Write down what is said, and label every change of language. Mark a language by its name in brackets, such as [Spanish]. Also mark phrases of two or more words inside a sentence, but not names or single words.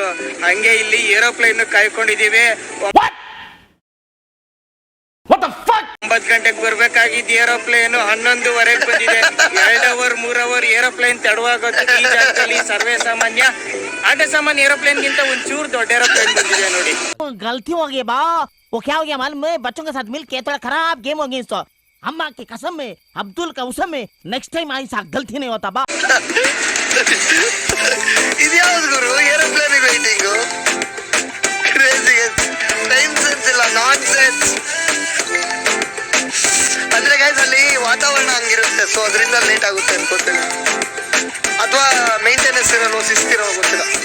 [Kannada] ಹಂಗೆ ಇಲ್ಲಿ ಏರೋಪ್ಲೇನ್ ಕಾಯ್ಕೊಂಡಿದೀವಿ. 9 ಗಂಟೆಗೆ ಬರ್ಬೇಕಾಗಿದ್ದ ಏರೋಪ್ಲೇನ್ 11:30 ಬಂದಿದೆ. 2 ಅವರ್ 3 [English] hour aeroplane [Kannada] ತಡವಾಗೋದು ಈ ಜಾಗದಲ್ಲಿ ಸರ್ವೇ ಸಾಮಾನ್ಯ. ಆಟ ಸಾಮಾನ್ಯ ಏರೋಪ್ಲೇನ್ ಗಿಂತ ಒಂಚೂರು ದೊಡ್ಡ ಏರೋಪ್ಲೇನ್ ಬಂದಿದೆ ನೋಡಿ. [Hindi] गलती हो गई बा, वो क्या हो गया मालूम है? बच्चों के साथ मिलके थोड़ा खराब गेम हो गई इसको. अम्मा की कसम में, अब्दुल का उसम में, [English] next time [Hindi] ऐसा गलती नहीं होता बा. [Kannada] ಇದ್ಯಾವ್ದು ಗುರು [English] aeroplane waiting? Crazy, time sense ಇಲ್ಲ, non sense. [Kannada] ಅಂದ್ರೆ ಗೈಸ್ ಅಲ್ಲಿ ವಾತಾವರಣ ಹಂಗಿರುತ್ತೆ, ಸೊ ಅದರಿಂದ ಲೇಟ್ ಆಗುತ್ತೆ ಅನ್ಕೋತೀನಿ. ಅಥವಾ ಮೇಂಟೆನೆನ್ಸ್ ಇರಲ್ಲ, ಶಿಸ್ತಿರೋ ಗೊತ್ತಿಲ್ಲ.